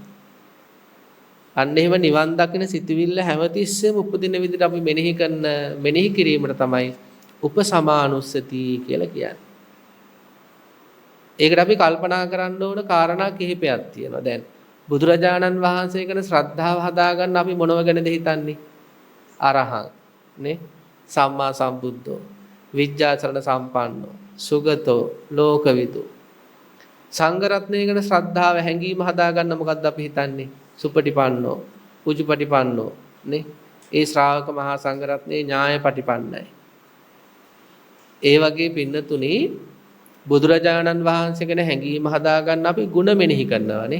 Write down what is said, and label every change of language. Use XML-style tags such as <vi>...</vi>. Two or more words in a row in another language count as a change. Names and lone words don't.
<si>අන්න එහෙම නිවන් දකින සිතුවිල්ල හැමතිස්සෙම උපදින විදිහට අපි මෙනෙහි කිරීමට තමයි උපසමානුස්සති කියලා කියන්නේ. ඒකට අපි කල්පනා කරන්න ඕන කාරණා කිහිපයක් තියෙනවා. දැන් බුදුරජාණන් වහන්සේ ගැන ශ්‍රද්ධාව හදාගන්න අපි මොනව ගැනද හිතන්නේ?</si> <pi>අරහං නේ සම්මා සම්බුද්ධෝ විජ්ජාචරණ සම්පන්නෝ සුගතෝ ලෝකවිදු.</pi> <si>සංඝ රත්නය ගැන ශ්‍රද්ධාව හැඟීම හදාගන්න මොකද්ද අපි හිතන්නේ?</si> <pi>සුපටිපන්නෝ උජුපටිපන්නෝ</pi> <si>නේ ඒ ශ්‍රාවක මහා සංඝ රත්නයේ ඥායපටිපන්නයි. ඒ වගේ පින්නතුනි බුදුරජාණන් වහන්සේ ගැන හැඟීම හදාගන්න අපි ಗುಣ මෙනෙහි කරනවානේ.</si>